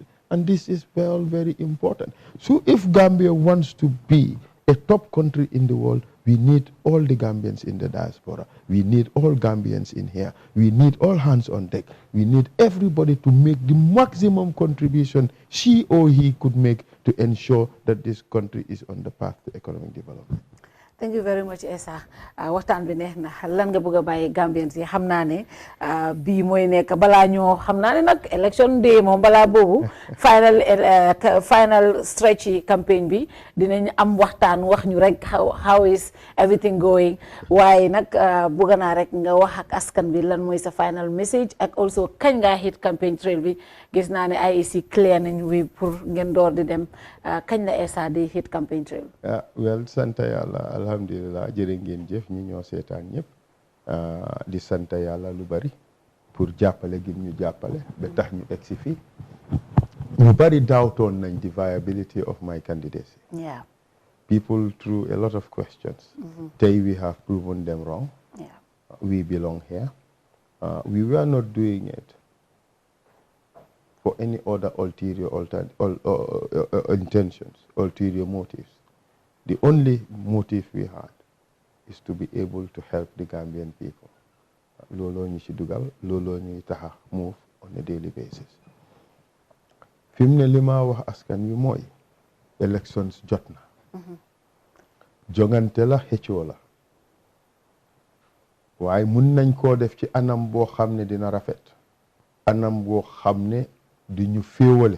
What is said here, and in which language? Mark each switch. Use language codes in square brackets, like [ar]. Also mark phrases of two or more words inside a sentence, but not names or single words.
[en] And this is very, very important. So if Gambia wants to be a top country in the world, we need all the Gambians in the diaspora. We need all Gambians in here. We need all hands on deck. We need everybody to make the maximum contribution she or he could make to ensure that this country is on the path to economic development. Thank you very much, Essa. [wo] Waxtaan bi neex na lan nga bëgg a bàyyi Gambians yi xam naa ne bii mooy nekk balaa ñoo xam naa ne nag [en] election day [wo] moom balaa boobu [en] final stretch [wo] yi campagne bi dinañ am waxtaan wax ñu rek [en] how is everything going [wo] waaye nag bëgg naa rek nga wax ak askan bi lan mooy sa [en] final message [wo] ak also kañ ngaa [en] hit campaign trail [wo] bi gis naa ne IEC clear nañ wi pour ngeen door di dem kañ la Essa di [en] hit campaign trail. [wo] Well, sant yàlla alhamdulillah jërë ngeen jëf ñi ñoo seetaan ñëpp di sant yàlla lu bari pour jàppale gi ñu jàppale ba tax ñu egsi fii ñu bari doubtoon nañ [en] the viability of my candidacy. Yeah. People threw a lot of questions. Today we have proven them wrong. Yeah. We belong here. We were not doing it for any other ulterior intentions, ulterior motives. The only motive we had is to be able to help the Gambian people. [wo] Lolo ñu ci dugal, lolo ñuy taxa move [en] on a daily basis. [wo] Fi mu ne li ma wax askan wi mooy elections jot na. Jongante la xëccoo la. waaye mun nañ koo def ci anam boo xam ne dina rafet. Anam boo xam ne du ñu féewale.